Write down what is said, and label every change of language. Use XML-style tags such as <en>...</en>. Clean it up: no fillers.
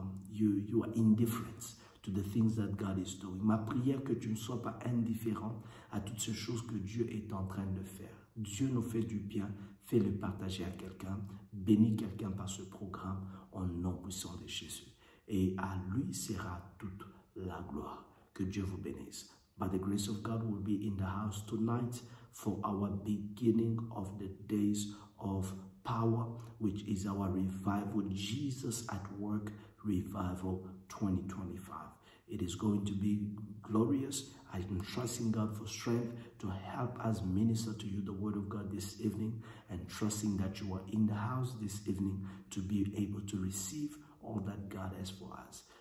<en>You are indifferent to the things that God is doing.</en> <fr>Ma prière que tu ne sois pas indifférent à toutes ces choses que Dieu est en train de faire. Dieu nous fait du bien, fais-le partager à quelqu'un, bénis quelqu'un par ce programme au nom puissant de Jésus. Et à lui sera toute la gloire. Que Dieu vous bénisse.</fr> <en>By the grace of God, we'll be in the house tonight for our beginning of the days of power, which is our revival, Jesus at Work Revival 2025. It is going to be glorious. I am trusting God for strength to help us minister to you the word of God this evening, and trusting that you are in the house this evening to be able to receive all that God has for us.</en>